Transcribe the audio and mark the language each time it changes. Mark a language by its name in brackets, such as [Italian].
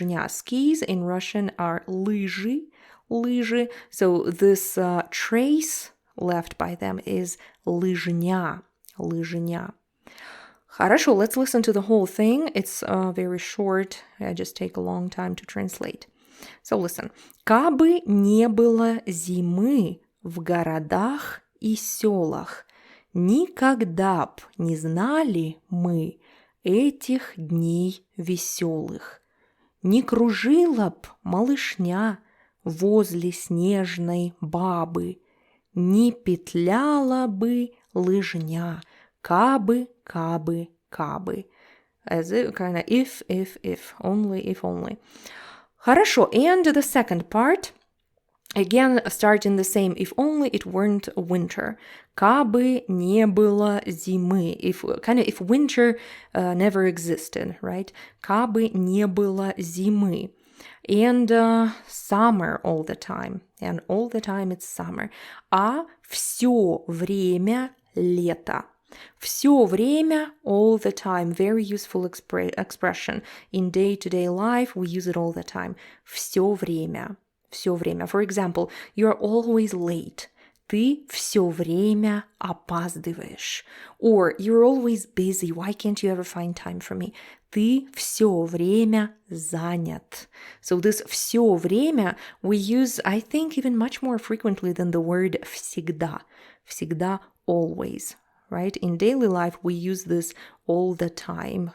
[English] Skis in Russian are лыжи. So this trace left by them is лыжня. Хорошо, let's listen to the whole thing. It's very short. I just take a long time to translate. So listen. [Russian] Кабы не было зимы в городах и сёлах, никогда б не знали мы этих дней весёлых. Не кружила б малышня возле снежной бабы, не петляла бы лыжня, кабы, кабы, кабы. [English] As it kind of if, only, if only. Хорошо, and the second part, again, starting the same, if only it weren't winter. [Russian] Кабы не было зимы. [English] If winter never existed, right? [Russian] Кабы не было зимы. [English] And summer all the time. And all the time it's summer. [Russian] А все время лето. Все время, [English] all the time. Very useful expression. In day-to-day life, we use it all the time. [Russian] Все время. Все время. [English] For example, you're always late. [Russian] Ты все время опаздываешь. [English] Or you're always busy. Why can't you ever find time for me? [Russian] Ты все время занят. [English] So this [Russian] все время [English] we use, I think, even much more frequently than the word всегда. Всегда, always. Right? In daily life, we use this all the time.